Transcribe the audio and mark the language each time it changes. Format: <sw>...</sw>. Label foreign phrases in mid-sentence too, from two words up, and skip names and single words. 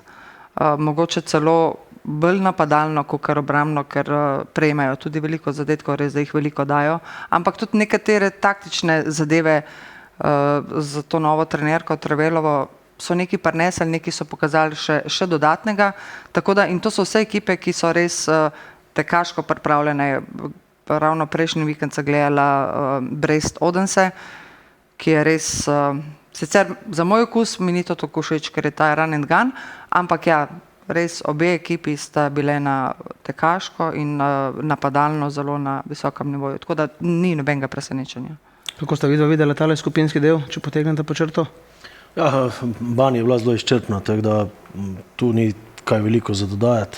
<sl>Mogoče celo bolj napadalno, kot obrambno, ker prejmejo tudi veliko zadetkov, res da jih veliko dajo, ampak tudi nekatere taktične zadeve za to novo trenerko Trevelovo so neki prinesli, neki so pokazali še dodatnega, tako da, in to so vse ekipe, ki so res tekaško pripravljene. Ravno prejšnji vikend sem gledala Brest Odense, ki je res, sicer za moj okus mi ni to tako všeč, ker je ta</sl> <en>run and gun,</en> <sl>ampak ja, res obe ekipi sta bile na tekaško in napadalno zelo na visokem nivoju, tako da ni nobenega presenečenja. Kako sta videla tale skupinski del, če potegnete po črto? Ja, Banja je bila zelo izčrpna, tako da tu ni kaj veliko za dodajati.</sl>